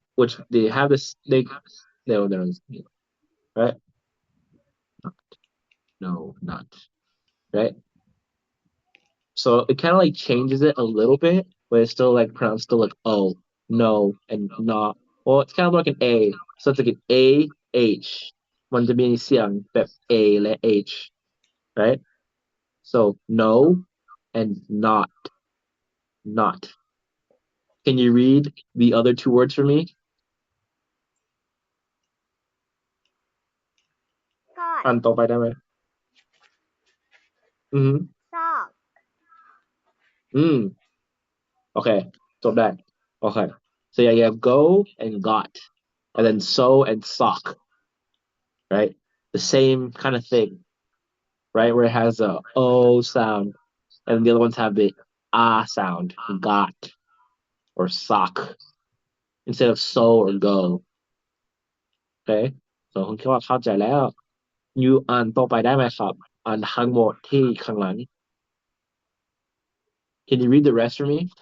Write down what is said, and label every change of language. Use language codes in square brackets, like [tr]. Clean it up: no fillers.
[en] Which they have this, no, right? No, not, right? So it kind of like changes it a little bit, but it's still like pronounced still like O, no, and not. Well, it's kind of like an A. So it's like an A, H. [th] มันจะมีเสียงแบบ A และ H, right? [en] So no and not. Can you read the other two words for me? [th] กอด อ่านต่อไปได้ไหม ซอก [en] Okay, so that. Okay. So yeah, you have go and got, and then so and sock, right? The same kind of thing, right? Where it has a O sound, and the other ones have the ah sound, got or sock, instead of so or go okay [th] ส่วนคุณคิดว่าเข้าใจแล้ว you อ่านต่อไปได้ไหมครับอ่านทั้งหมดที่ข้างหลัง [en] can you read the rest for me